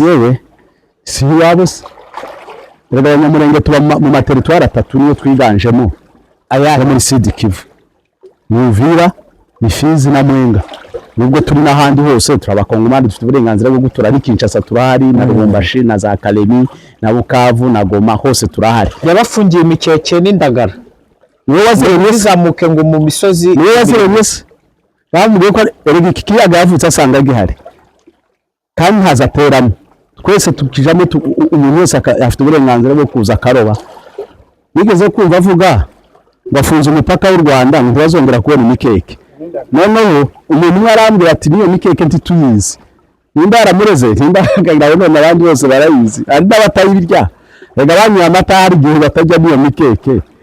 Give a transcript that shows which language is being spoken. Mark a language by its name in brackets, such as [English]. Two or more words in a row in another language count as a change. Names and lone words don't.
[Kinyarwanda] yewe si yabo se Abanyamurenge tuba mu materitwari atatu niyo twiganjemo aya muri Sud Kivu Buvira ni Fizi na Mwenga nubwo turi n'ahandi hose turabakongomani dufite uburenganzira bwo gutura ari Kinshasa turahari na Lubumbashi na za Kalemi na Bukavu na Goma hose turahari yabafungiye imikeke n'indagara niwe waziremye zamuke ngo mu misozi niwe waziremye bamubwiye ko erega iki kiyaga yavutse asanga gihari kandi ntazateramo twese tukijamo umuntu wese afite uburenganzira bwo kuza akaroba nigeze kumva avuga bafunze umupaka w'u Rwanda ngo bazongera kubona imikeke noneho umuntu umwe arambwira ati niyo mikeke ntituyizi nimba yaramureze nimba agagira none abandi bose barayizi ari n'abatayirya rega banywa amata hari igihe batajya niyo mikeke